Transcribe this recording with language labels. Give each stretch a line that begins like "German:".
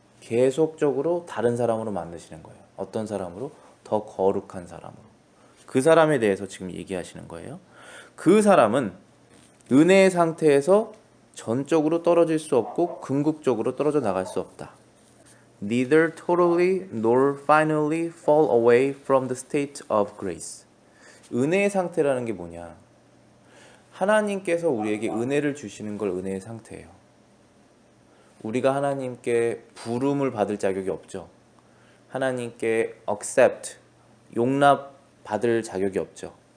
Korean: 계속적으로 다른 사람으로 만드시는 거예요. 어떤 사람으로? 더 거룩한 사람으로. 그 사람에 대해서 지금 얘기하시는 거예요. 그 사람은 은혜의 상태에서 전적으로 떨어질 수 없고 궁극적으로 떨어져 나갈 수 없다.
English: Neither totally nor finally fall away from the state of grace.
Korean: 은혜의 상태라는 게 뭐냐? 하나님께서 우리에게 은혜를 주시는 걸 은혜의 상태예요. 우리가 하나님께 부름을 받을 자격이 없죠. 하나님께 accept, 용납 받을 자격이 없죠.